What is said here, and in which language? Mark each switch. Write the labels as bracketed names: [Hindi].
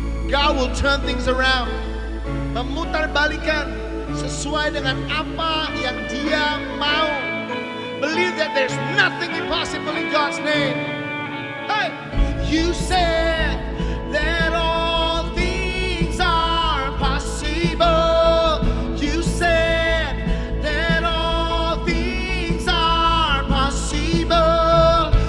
[English] God will turn things around. [Indonesian] Memutar balikan sesuai dengan apa yang Dia mau. [English] Believe that there's nothing impossible in God's name. Hey, you said that all things are possible. You said that all things are possible.